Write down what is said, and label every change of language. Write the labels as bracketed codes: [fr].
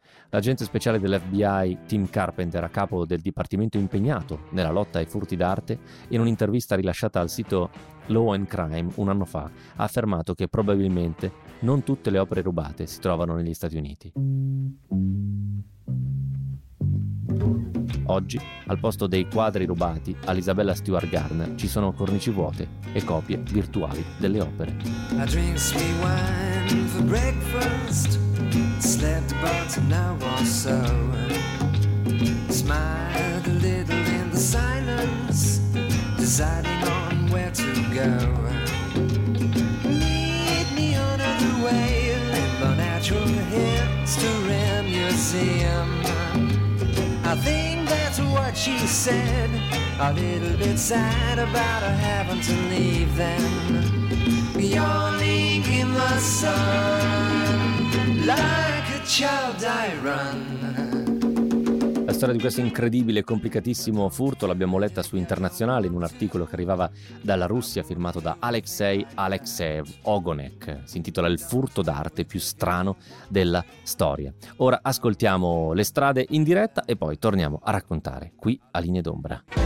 [it] L'agente speciale dell'FBI, Tim Carpenter, a capo del dipartimento impegnato nella lotta ai furti d'arte, in un'intervista rilasciata al sito Law and Crime un anno fa, ha affermato che probabilmente non tutte le opere rubate si trovano negli Stati Uniti. Oggi, al posto dei quadri rubati all'Isabella Stewart Gardner, ci sono cornici vuote e copie virtuali delle opere. [en] I drink sweet wine for breakfast, slept about an hour or so, smiled a little in the silence, deciding on where to go. Meet me on the way in the Natural History Museum. I think that's what she said, a little bit sad about her having to leave them. Yawning in the sun, like a child I run. [it] La storia di questo incredibile e complicatissimo furto l'abbiamo letta su Internazionale in un articolo che arrivava dalla Russia firmato da Alexei Alexeev Ogonek. Si intitola Il furto d'arte più strano della storia. Ora ascoltiamo Le strade in diretta e poi torniamo a raccontare qui a Linee d'ombra.